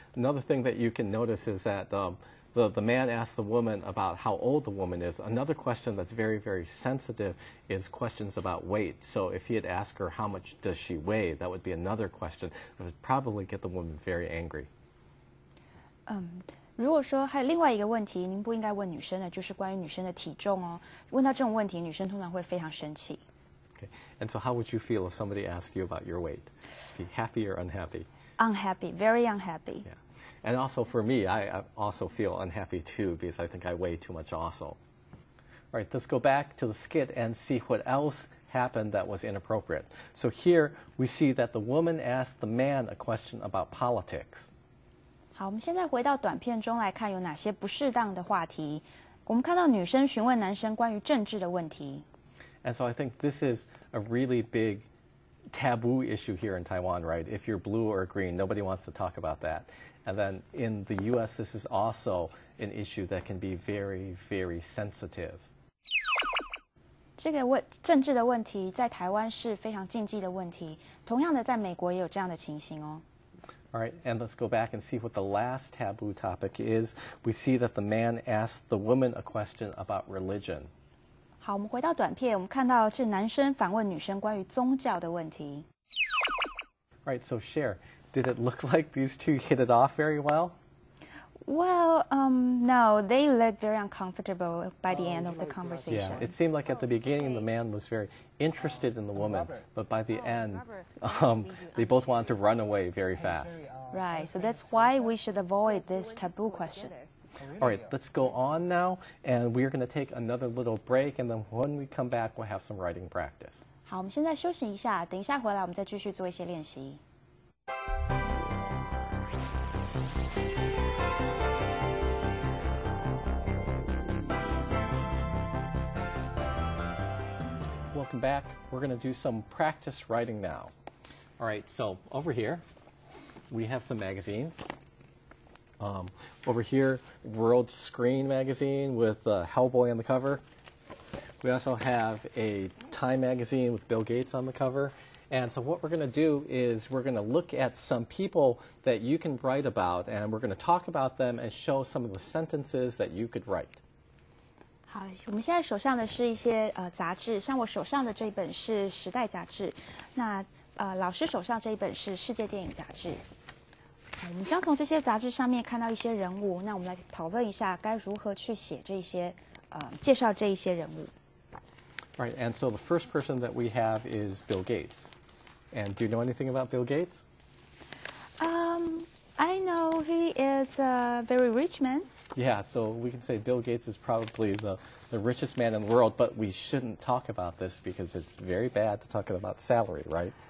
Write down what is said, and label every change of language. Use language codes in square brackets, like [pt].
[en] Another thing that you can notice is that the man asked the woman about how old the woman is. Another question that's very, very sensitive is questions about weight. So if he had asked her how much does she weigh, that would be another question that would probably get the woman very angry. [zh] 如果说还有另外一个问题，您不应该问女生的，就是关于女生的体重哦。问到这种问题，女生通常会非常生气。 [en] Okay. And so how would you feel if somebody asked you about your weight? Be happy or unhappy? Unhappy, very unhappy. Yeah. And also for me, I also feel unhappy too because I think I weigh too much also. All right, let's go back to the skit and see what else happened that was inappropriate. So here we see that the woman asked the man a question about politics. [zh] 好，我们现在回到短片中来看有哪些不适当的话题。我们看到女生询问男生关于政治的问题。 [en] And so I think this is a really big taboo issue here in Taiwan, right? If you're blue or green, nobody wants to talk about that. And then in the U.S., this is also an issue that can be very, very sensitive. [zh] 这个政治的问题在台湾是非常禁忌的问题，同样的在美国也有这样的情形哦。 [en] All right, and let's go back and see what the last taboo topic is. We see that the man asked the woman a question about religion. [zh] 好，我们回到短片，我们看到这男生反问女生关于宗教的问题。 [en] All right, so Cher, did it look like these two hit it off very well? Well, no, they looked very uncomfortable by the end of the conversation. Yeah, it seemed like at the beginning the man was very interested in the woman, but by the end, they both wanted to run away very fast. Right, so that's why we should avoid this taboo question. All right, let's go on now, and we're going to take another little break, and then when we come back, we'll have some writing practice. [zh] 好，我们现在休息一下，等一下回来我们再继续做一些练习。 [en] Welcome back. We're going to do some practice writing now. All right, so over here, we have some magazines. Over here, World Screen magazine with Hellboy on the cover. We also have a Time magazine with Bill Gates on the cover. And so what we're going to do is we're going to look at some people that you can write about, and we're going to talk about them and show some of the sentences that you could write. [zh] 好，我们现在手上的是一些杂志，像我手上的这一本是《时代》杂志，那老师手上这一本是《世界电影》杂志。我们将从这些杂志上面看到一些人物，那我们来讨论一下该如何去写这些介绍这一些人物。 [en] All right, and so the first person that we have is Bill Gates. And do you know anything about Bill Gates? I know he is a very rich man. Yeah, so we can say Bill Gates is probably the richest man in the world, but we shouldn't talk about this because it's very bad to talk about salary, right?